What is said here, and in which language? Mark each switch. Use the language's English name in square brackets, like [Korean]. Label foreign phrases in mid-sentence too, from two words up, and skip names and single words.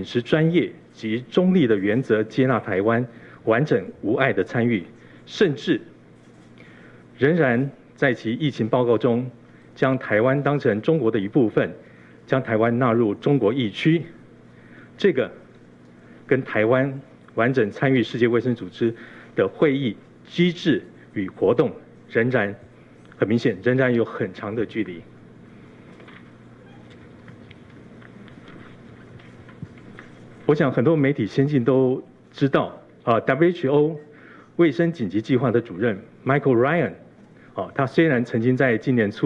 [Chinese] 持專業及中立的原則接納台灣完整無礙的參與，甚至仍然在其疫情報告中將台灣當成中國的一部分，將台灣納入中國疫區，這個跟台灣完整參與世界衛生組織的會議機制與活動，仍然很明顯，仍然有很長的距離。我想很多媒体先进都知道，WHO 卫生紧急计划的主任 Michael Ryan， 他虽然曾经在今年